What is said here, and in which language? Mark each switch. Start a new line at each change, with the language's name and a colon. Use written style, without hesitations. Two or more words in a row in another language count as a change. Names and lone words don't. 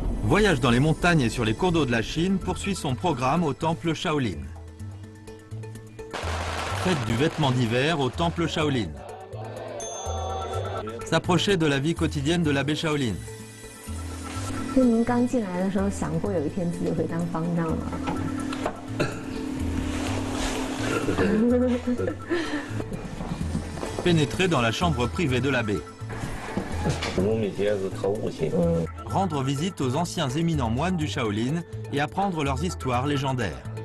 French: Voyage dans les montagnes et sur les cours d'eau de la Chine poursuit son programme au temple Shaolin. Fête du vêtement d'hiver au temple Shaolin. S'approcher de la vie quotidienne de l'abbé Shaolin.
Chinese: 就您刚进来的时候，想过有一天自己会当方丈吗？
French: Pénétrer dans la chambre privée de l'abbé. Rendre visite aux anciens éminents moines du Shaolin et apprendre leurs histoires légendaires.